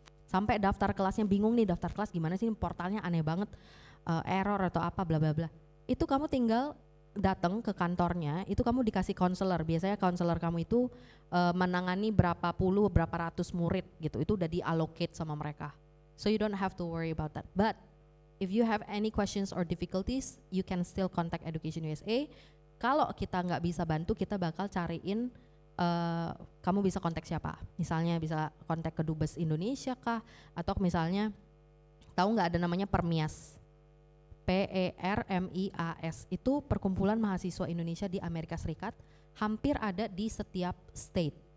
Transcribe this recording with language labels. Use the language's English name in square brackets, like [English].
[Indonesian] Sampai daftar kelasnya bingung nih, daftar kelas gimana sih, portalnya aneh banget, error atau apa bla bla bla. Itu kamu tinggal datang ke kantornya, itu kamu dikasih konselor. Biasanya konselor kamu itu menangani berapa puluh, berapa ratus murid gitu, itu udah diallocate sama mereka. [English] So you don't have to worry about that. But if you have any questions or difficulties, you can still contact Education USA. [Indonesian] Kalau kita nggak bisa bantu, kita bakal cariin kamu bisa kontak siapa. Misalnya bisa kontak ke Dubes Indonesia kah, atau misalnya tahu nggak ada namanya Permias, PERMIAS, itu perkumpulan mahasiswa Indonesia di Amerika Serikat, hampir ada di setiap state.